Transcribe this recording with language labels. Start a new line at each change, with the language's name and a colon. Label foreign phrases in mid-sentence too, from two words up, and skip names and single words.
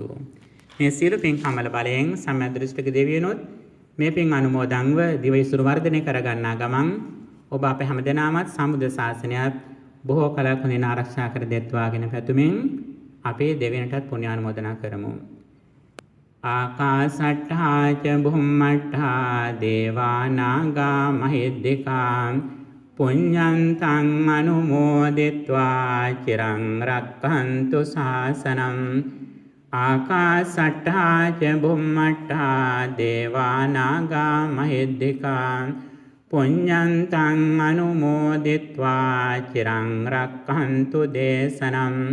Sinhala: මේ සියලු පින් කමල බලයෙන් සම්මද්දෘෂ්ටික දෙවියනොත් මේ පින් අනුමෝදන්ව දිවයිසුරු වර්ධනය කරගන්නා ගමන් ඔබ අප හැමදෙනාමත් සම්බුද්ධ ශාසනයත් බොහෝ කලක් හොඳින් ආරක්ෂා කර දෙත්වා කියන පැතුමින් අපේ දෙවියන්ටත් පුණ්‍යානුමෝදනා කරමු.
Pali: ආකාසට්ඨා ච බුම්මට්ඨා දේවා නාග මහිද්దికා පුඤ්ඤන්තං අනුමෝදිත්වා චිරං රක්ඛන්තු ශාසනං. ආකාසට්ඨා ච බුම්මට්ඨා දේවා නාග මහිද්దికා පුඤ්ඤන්තං අනුමෝදිත්වා චිරං රක්ඛන්තු දේශනං.